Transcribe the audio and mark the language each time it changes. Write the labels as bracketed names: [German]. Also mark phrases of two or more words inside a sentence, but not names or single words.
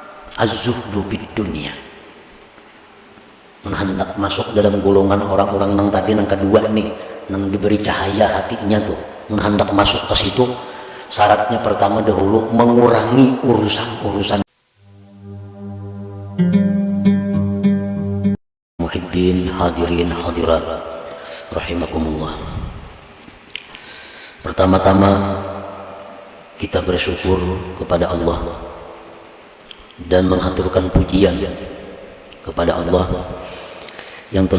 [Arabic] الزهد بالدنيا. [Indonesian] Hendak masuk dalam golongan orang-orang nang tadi nang kedua nih, nang diberi cahaya hatinya tuh, hendak masuk ke situ, syaratnya pertama dahulu mengurangi urusan-urusan. [Arabic] محبين حاضرين حاضرات رحمكم الله. [Indonesian] Pertama-tama kita bersyukur kepada Allah dan menghaturkan pujian kepada Allah yang telah